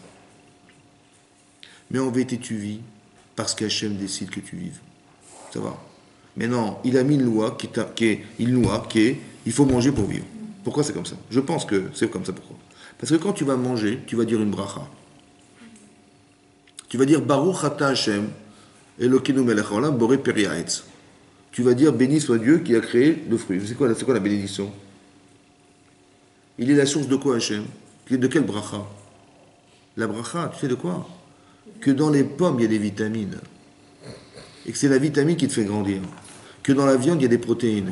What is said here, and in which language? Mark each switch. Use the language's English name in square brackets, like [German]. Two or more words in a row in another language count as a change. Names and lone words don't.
[French] Mais en vérité, tu vis parce qu'Hachem décide que tu vives. Ça va? Mais non, il a mis une loi il faut manger pour vivre. Pourquoi c'est comme ça? Je pense que c'est comme ça. Pourquoi? Parce que quand tu vas manger, tu vas dire une bracha. Tu vas dire [Hebrew] ברוך אתה השם אלוקינו מלך העולם בורא פרי העץ. [French] Tu vas dire béni soit Dieu qui a créé le fruit. C'est quoi la bénédiction? Il est la source de quoi Hashem? De quelle bracha? La bracha, tu sais de quoi? Que dans les pommes il y a des vitamines. Et que c'est la vitamine qui te fait grandir. Que dans la viande il y a des protéines.